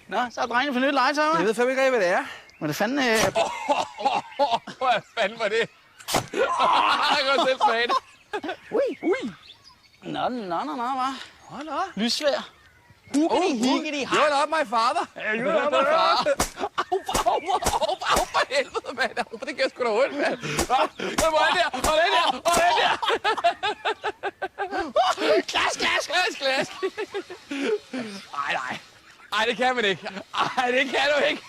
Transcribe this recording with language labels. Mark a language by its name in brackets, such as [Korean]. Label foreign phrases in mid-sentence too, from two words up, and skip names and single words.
[Danish] Nå, så er drengene for nyt legetøj, hva'? Jeg ved fandme ikke rigtig, hvad det er. Men det fanden... Hvad fanden var det? Jeg kan selv smage det. Ui. Nå, hva'? Hold da. Lyssvær. Higgity, [English] You're not my father. You're not my father. Au, [Danish] for helvede, mand. Det gør sgu da ondt, mand. Kom on der, og den der. Glas. Nej, det kan man ikke. Ej, det kan du ikke.